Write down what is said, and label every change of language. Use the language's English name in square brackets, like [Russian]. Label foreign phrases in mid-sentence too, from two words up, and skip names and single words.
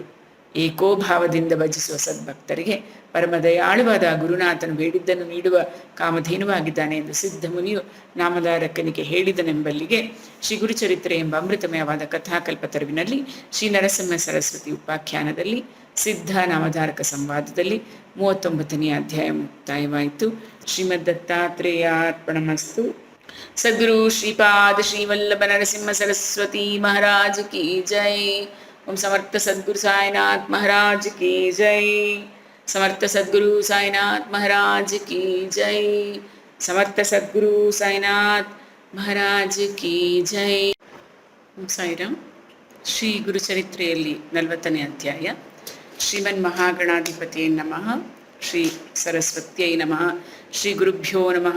[Kannada] ಏಕೋಭಾವದಿಂದ ಭಜಿಸುವ ಸದ್ಭಕ್ತರಿಗೆ ಪರಮದಯಾಳುವಾದ ಗುರುನಾಥನು ಬೇಡಿದ್ದನ್ನು ನೀಡುವ ಕಾಮಧೇನುವಾಗಿದ್ದಾನೆ ಎಂದು ಸಿದ್ಧ ಮುನಿಯು ನಾಮಧಾರಕನಿಗೆ ಹೇಳಿದನೆಂಬಲ್ಲಿಗೆ ಶ್ರೀ ಗುರುಚರಿತ್ರೆ ಎಂಬ ಅಮೃತಮಯವಾದ ಕಥಾಕಲ್ಪ ತರುವಿನಲ್ಲಿ ಶ್ರೀ ನರಸಿಂಹ ಸರಸ್ವತಿ ಉಪಾಖ್ಯಾನದಲ್ಲಿ ಸಿದ್ಧ ನಾಮಧಾರಕ ಸಂವಾದದಲ್ಲಿ 39ನೇ ಅಧ್ಯಾಯ ಮುಕ್ತಾಯವಾಯಿತು. [Sanskrit] ಶ್ರೀಮದ್ ದತ್ತಾತ್ರೇಯಾರ್ಪಣಮಸ್ತು. [Hindi] सद्गुरु श्रीपाद श्रीवल्लभ नरसिंह सरस्वती महाराज की जय. ओम समर्थ सद्गुरु साईनाथ महाराज की जय. समर्थ सद्गुरु साईनाथ महाराज की जय. समर्थ सद्गुरु साईनाथ महाराज की जय. [Kannada] ಸಾಯಿರಾಮ್. ಶ್ರೀ ಗುರುಚರಿತ್ರೆಯಲ್ಲಿ 40ನೇ ಅಧ್ಯಾಯ. [Sanskrit] ಶ್ರೀಮನ್ ಮಹಾಗಣಾಧಿಪತಿಯೇ ನಮಃ, ಶ್ರೀ ಸರಸ್ವತ್ಯೈ ನಮಃ, ಶ್ರೀ ಗುರುಭ್ಯೋ ನಮಃ.